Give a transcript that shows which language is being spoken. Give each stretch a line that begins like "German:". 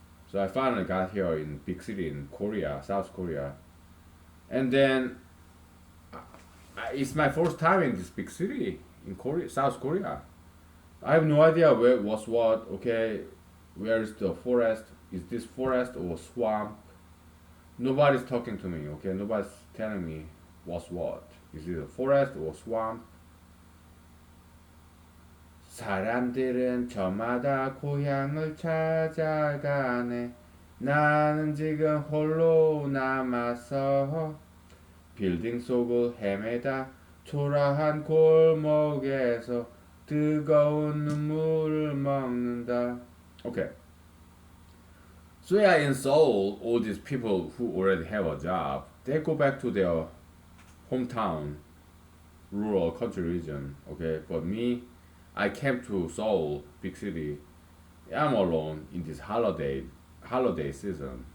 English: So I finally got here in big city in Korea, South Korea, and then it's my first time in this big city in Korea, South Korea. I have no idea where was what. Okay, where is the forest? Is this forest or swamp? Nobody's talking to me. Okay, nobody's telling me what's what. Is it a forest or swamp?
Korean: 사람들은 저마다 고향을 찾아가네. 나는 지금 홀로 남아서 빌딩 속을 헤매다 초라한 골목에서 뜨거운 눈물을 먹는다.
English: Okay. So yeah, in Seoul, all these people who already have a job, they go back to their hometown, rural country region. Okay, but me, I came to Seoul, big city. I'm alone in this holiday season.